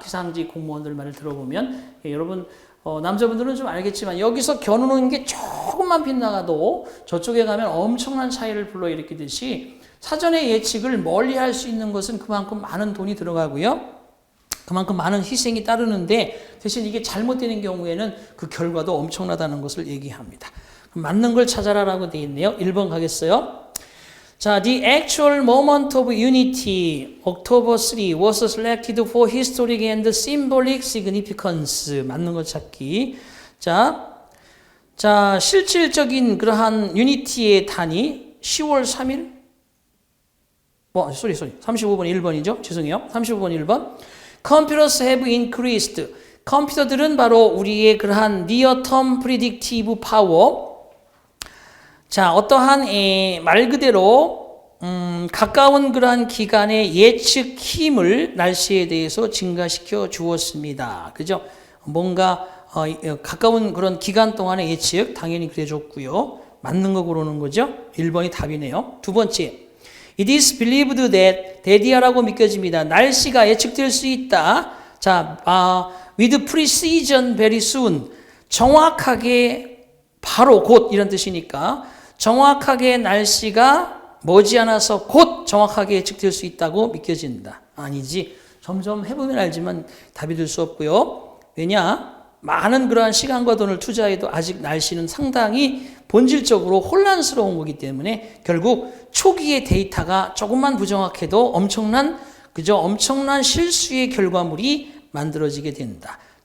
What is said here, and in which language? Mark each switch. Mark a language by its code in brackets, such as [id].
[ko] 기상직 공무원들 말을 들어보면 여러분 남자분들은 좀 알겠지만 여기서 겨누는 게 조금만 빗나가도 저쪽에 가면 엄청난 차이를 불러일으키듯이 사전의 예측을 멀리 할 수 있는 것은 그만큼 많은 돈이 들어가고요. 그만큼 많은 희생이 따르는데 대신 이게 잘못되는 경우에는 그 결과도 엄청나다는 것을 얘기합니다. 맞는 걸 찾아라라고 되어 있네요. 1번 가겠어요. [en] 자, the actual moment of unity, October 3, was selected for historic and symbolic significance. [ko] 맞는 것 찾기. 자, 실질적인 그러한 유니티의 단위 10월 3일? sorry. 35번 1번이죠. 죄송해요. 35번 1번. [en] Computers have increased. [ko] 컴퓨터들은 바로 우리의 그러한 [en] near term predictive power. [ko] 자, 어떠한 말 그대로 가까운 그러한 기간의 예측 힘을 날씨에 대해서 증가시켜 주었습니다. 그죠? 뭔가 가까운 그런 기간 동안의 예측 당연히 그래줬고요. 맞는 거 고르는 거죠. 1번이 답이네요. 두 번째, [en] it is believed that [ko] 대디아라고 믿겨집니다. 날씨가 예측될 수 있다. [en] 자, with precision very soon. [ko] 정확하게 바로 곧 이런 뜻이니까 정확하게 날씨가 머지않아서 곧 정확하게 예측될 수 있다고 믿겨진다. 아니지. 점점 해보면 알지만 답이 될 수 없고요. 왜냐? 많은 그러한 시간과 돈을 투자해도 아직 날씨는 상당히 본질적으로 혼란스러운 거기 때문에 결국 초기의 데이터가 조금만 부정확해도 엄청난 실수의 결과물이 만들어지게 된다.